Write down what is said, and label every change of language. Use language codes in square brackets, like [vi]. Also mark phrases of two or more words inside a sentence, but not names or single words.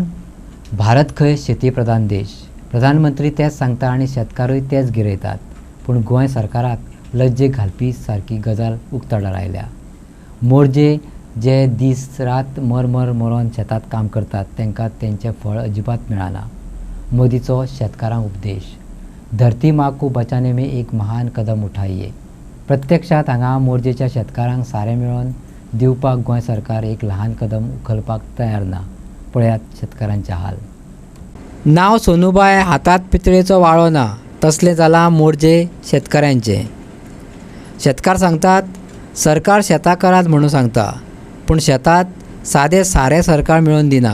[kok] भारत खंय शेती प्रधान देश. प्रधानमंत्री तेच सांगता आनी शेतकारूय तेच गिरयतात. पूण गोंय सरकाराक लज्जेक घालपी सारकी गजाल उक्ताडार आयल्या. मोर्जे जे दीस रात मरून शेतात काम करतात तांकां तेंचें फळ अजिबात मेळना. मोदीचो शेतकारांक उपदेश. [hi] धरती माँ को बचाने में एक महान कदम उठाइए. [kok] प्रत्यक्षात हांगा मोर्जेच्या शेतकारांक सारें मेळोवन दिवपाक गोंय सरकार एक ल्हान कदम उखलपाक तयार ना. पळयात शेतकारांचे हाल. नांव सोनूबाय, हातांत पितळेचो वाळो ना, तसलें जालां मोर्जे शेतकाऱ्यांचें. शेतकार सांगतात सरकार शेतां करात म्हणून सांगता, पूण शेतात सादें सारें सरकार मेळोवन दिना.